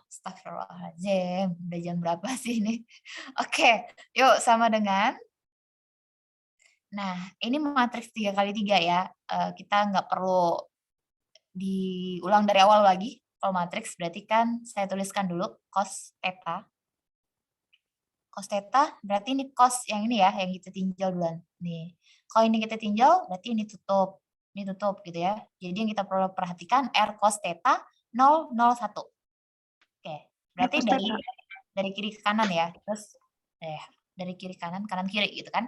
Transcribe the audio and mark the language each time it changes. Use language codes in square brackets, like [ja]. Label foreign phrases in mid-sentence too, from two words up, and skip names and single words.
[id] Astagfirullahaladzim, udah jam berapa sih ini? Oke, yuk sama dengan. Nah, ini matriks 3x3 ya. Kita nggak perlu diulang dari awal lagi. Kalau matriks berarti kan saya tuliskan dulu cos theta. Cos theta berarti ini cos yang ini ya, yang kita tinjau duluan. Nih, kalau ini kita tinjau berarti ini tutup gitu ya. Jadi yang kita perlu perhatikan R cos theta 0, 0, 1. Oke, berarti dari kiri ke kanan ya. Terus dari kiri kanan kiri gitu kan.